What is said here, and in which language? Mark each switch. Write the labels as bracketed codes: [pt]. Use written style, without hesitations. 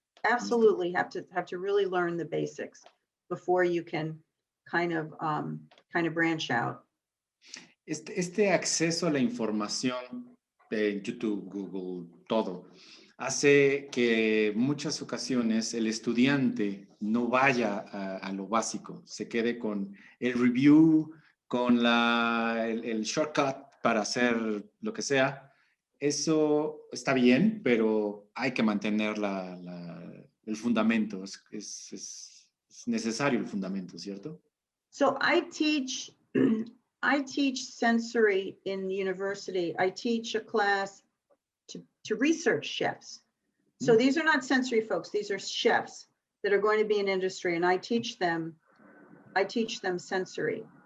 [en] Absolutely, have to really learn the basics before you can kind of branch out. [es] Este acceso a la información de YouTube, Google, todo, hace que en muchas ocasiones el estudiante no vaya a lo básico, se quede con el review, con el shortcut para hacer lo que sea. Eso está bien, pero hay que mantener el fundamento. Es necesario el fundamento, ¿cierto? [en] So I teach sensory in university. I teach a class to research chefs. So these are not sensory folks. These are chefs that are going to be in industry, and I teach them sensory.